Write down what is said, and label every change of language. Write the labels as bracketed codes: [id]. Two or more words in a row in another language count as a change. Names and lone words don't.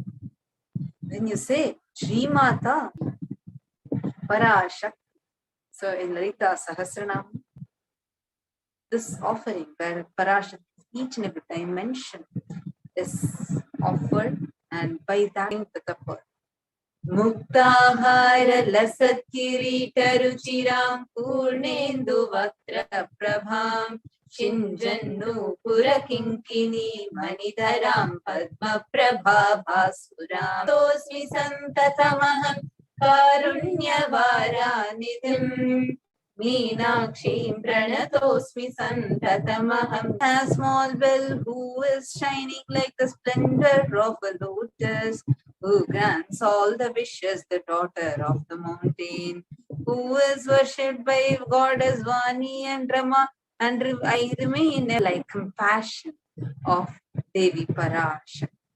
[en] When you say Srimata, Parashakti, so in Lalita Sahasranam, this offering where Parashakti, each and every dimension is offered, and by that the tapa. [sa] मुक्ताहार लसत् किरीट रुचिरां पूर्णेन्दु वक्त्र प्रभां शिञ्जन्नू पुरकिङ्किणि मणिधरां पद्म प्रभा भासुरां तोस्मि सन्ततमहं कारुण्यवर निधिं मीनाक्षीं प्रणतोस्मि सन्ततमहम्. [en] A small bell who is shining like the splendor of a lotus, who grants all the wishes, the daughter of the mountain, who is worshipped by goddess Vani and Rama, and I remain like compassion of Devi Parashakti.